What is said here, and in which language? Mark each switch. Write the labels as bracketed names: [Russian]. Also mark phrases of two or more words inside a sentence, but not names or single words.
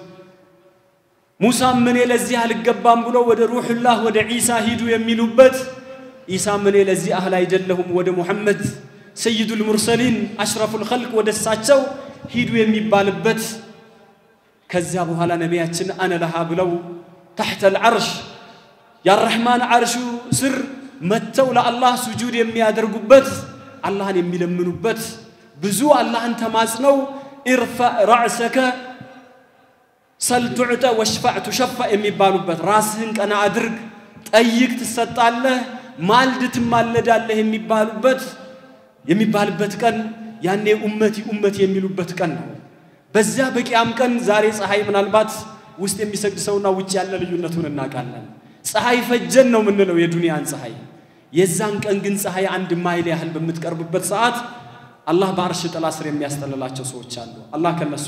[Amharic] ሙሳም እኔ ለዚህ አልገባም ብሎ ወደ ሩህላህ ወደ ኢሳ ሂዱ የሚሉበት ኢሳም እኔ ለዚህ አህል አይደለሁም ወደ ሙሐመድ [Arabic] سيد المرسلين أشرف الخلق [Amharic] ወደ እሳቸው ሂዱ የሚባልበት ከዚያ በኋላ ነቢያችን [Arabic] أنا لها [Amharic] ብለው [Arabic] تحت العرش يا الرحمن عرش سر [Amharic] መተው ለአላህ ስጁድ የሚያደርጉበት አላህን የሚለምኑበት ብዙ አላህን ተማጽነው [Arabic] ارفع رأسك سل تعطى واشفع تشفع [Amharic] የሚባሉበት ራስህን ቀና አድርግ ጠይቅ ትሰጣለህ ማልድ ትማለዳለህ የሚባልበት ቀን ያኔ ኡመቲ የሚሉበት ቀን ነው በዛ በቂያም ቀን ዛሬ ፀሐይ ምናልባት ውስጥ የሚሰግድ ሰውና ውጭ ያለ ልዩነቱን እናቃለን ፀሐይ ፈጀን ነው ምንለው የዱንያን ፀሐይ የዛን ቀን ግን ፀሐይ አንድ ማይል ያህል በመትቀርብበት ሰዓት አላህ በአርሽ ጥላ ስር የሚያስተላላቸው ሰዎች አሉ አላህ ከነሱ